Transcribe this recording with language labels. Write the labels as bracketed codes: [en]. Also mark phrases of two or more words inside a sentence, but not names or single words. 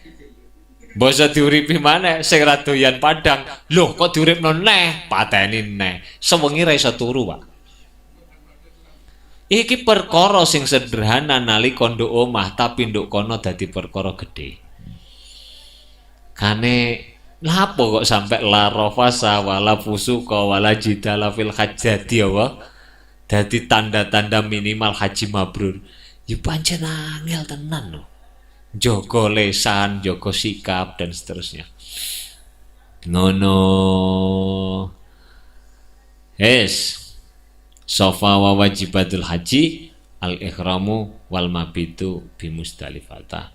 [jv] Basa diuripi maneh sing ra doyan padang, lho kok diuripno neh, pateni neh. Sewengi ra iso turu, Pak. Iki perkara sing sederhana nalika nduk omah tapi nduk kono dadi perkara gedhe. Kane lapo kok sampai [ar] لا رفث ولا فسوق ولا جدال في الحجة [jv] apa? Dadi tanda-tanda minimal haji mabrur. Ya pancen angel tenan lho. Jaga lesan, jaga sikap [id] dan seterusnya. [jv] Ngono. [ar] صفة وواجبات الحج الإحرام والمبيت بمزدلفة.